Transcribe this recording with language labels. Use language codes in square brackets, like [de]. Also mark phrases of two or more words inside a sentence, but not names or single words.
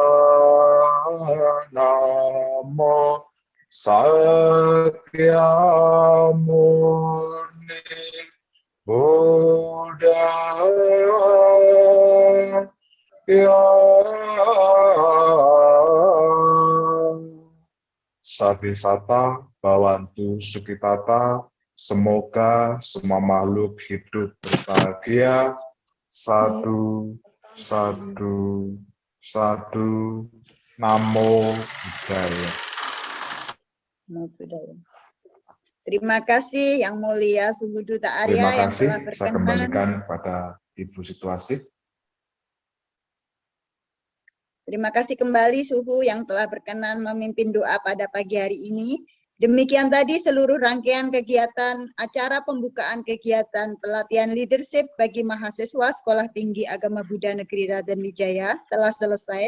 [pi] Namo Sakyamuni Buddhaya. Sabisata Bawantu Sukitata. [id] Semoga semua makhluk hidup berbahagia. [pi] Sadu, sadu, sadu. Namo Buddhaya. Namo Buddhaya. [id] Terima kasih Yang Mulia Suhu Duta Terima Arya yang kasih. telah Saya berkenan. kembalikan kepada Ibu Situasi. Terima kasih kembali Suhu yang telah berkenan memimpin doa pada pagi hari ini. Demikian tadi seluruh rangkaian kegiatan acara pembukaan kegiatan pelatihan leadership bagi mahasiswa Sekolah Tinggi Agama Buddha Negeri Raden Wijaya telah selesai.